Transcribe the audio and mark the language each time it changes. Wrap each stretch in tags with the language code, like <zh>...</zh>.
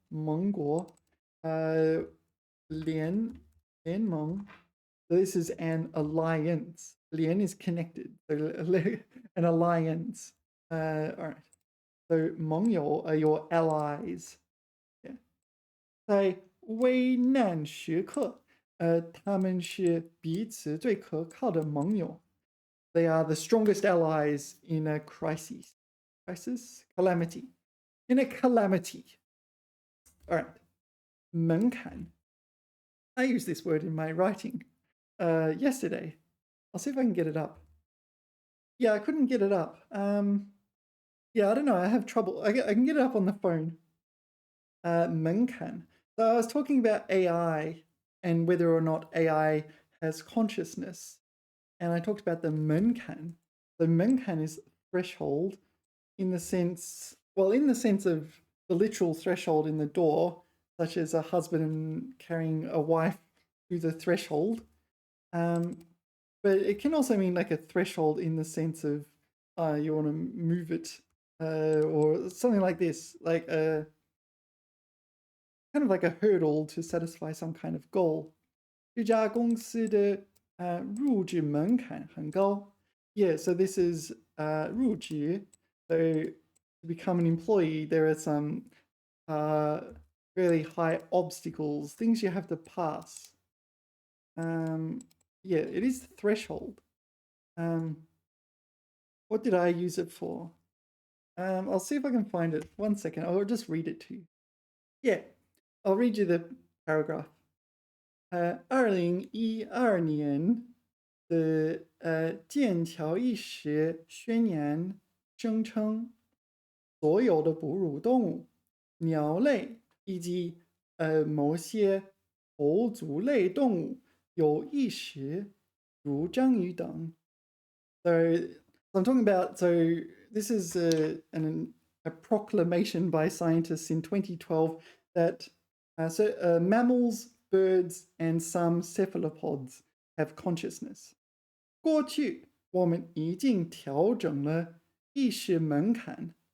<zh>盟国.联盟.</zh> <en>So this is an alliance. 联 is connected. So an alliance. All right. So 盟友 are your allies. Yeah.</en> <zh>在危难时刻，他们是彼此最可靠的盟友。</zh> <en>They are the strongest allies in a crisis. Calamity. In a calamity. All right. 门槛. I used this word in my writing yesterday. I'll see if I can get it up. Yeah, I couldn't get it up. Yeah, I don't know. I have trouble. I can get it up on the phone.</en> <zh>门槛.</zh> <en>So I was talking about AI and whether or not AI has consciousness. And I talked about the 门槛. The 门槛 is threshold in the sense of the literal threshold in the door, such as a husband carrying a wife through the threshold. But it can also mean like a threshold in the sense of you want to move it or something like this, like a kind of like a hurdle to satisfy some kind of goal.</en> <zh>这家公司的入职门槛很高.</zh> <en>Yeah, so this is 入职. So to become an employee, there are some really high obstacles, things you have to pass. Yeah, it is the threshold. What did I use it for? I'll see if I can find it. 1 second. I'll just read it to you. Yeah, I'll read you the paragraph.</en> <zh>2012年的剑桥一时宣言声称，所有的哺乳动物、鸟类以及某些头足类动物有意识，如章鱼等。</zh> <en>So I'm talking about, so this is a proclamation by scientists in 2012 that mammals, birds, and some cephalopods have consciousness.</en> <zh>过去我们已经调整了意识门槛</zh>